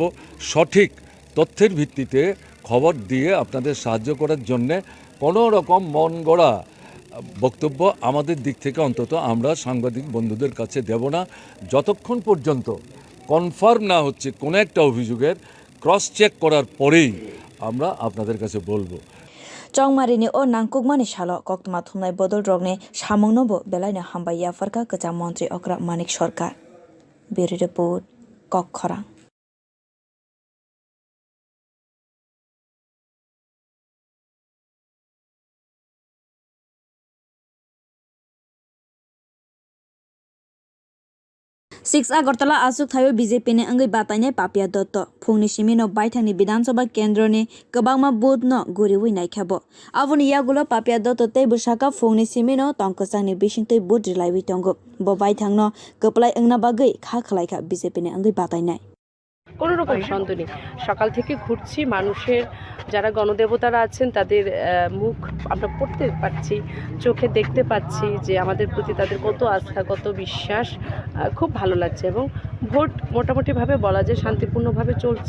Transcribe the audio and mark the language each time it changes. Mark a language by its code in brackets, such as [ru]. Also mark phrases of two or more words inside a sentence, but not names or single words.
[bn] সঠিক তথ্যের ভিত্তিতে খবর দিয়ে আপনাদের সাহায্য করার জন্যে কোনো রকম মন গড়া বক্তব্য আমাদের দিক থেকে অন্তত আমরা সাংবাদিক বন্ধুদের কাছে দেব না, যতক্ষণ পর্যন্ত কনফার্ম না হচ্ছে কোনো একটা অভিযোগের ক্রস চেক করার পরেই আমরা আপনাদের কাছে বলবো। [trp] चंगमारिनि ओ नांकुकमानि सालो कक्तमा थुमनाय बदल रगनि सामंनोबो बेलायनो हामबाय याफारका कचा मन्त्रि अक्रा मानिक सरकार बिरो रिपोर्ट कखरां सिक्स अगरतला आसुक थायो बीजेपी ने अंगै बातायनाय पापिया दत्त फुंनि सिमिनो बायथांनि विधानसभा केन्द्रनि गोबांमा बुधनो गुरिवै नायखाबो आबुनि यागुलो पापिया दत्त तै बुसाका फुंनि सिमिनो तंकसांनि बिसिंतै बुद्रि लायवै दंगो बो बायथांनो गोपलाय अंगना बागै खा खलायखा बीजेपी ने अंगै बातायनाय [bn] কোনো রকম সন্দেহ নেই। সকাল থেকে ঘুরছি, মানুষের যারা গণদেবতারা আছেন তাদের মুখ আমরা পড়তে পাচ্ছি, চোখে দেখতে পাচ্ছি যে আমাদের প্রতি তাদের কত আস্থা, কত বিশ্বাস। খুব ভালো লাগছে এবং ভোট মোটামুটিভাবে বলা যায় শান্তিপূর্ণভাবে চলছে।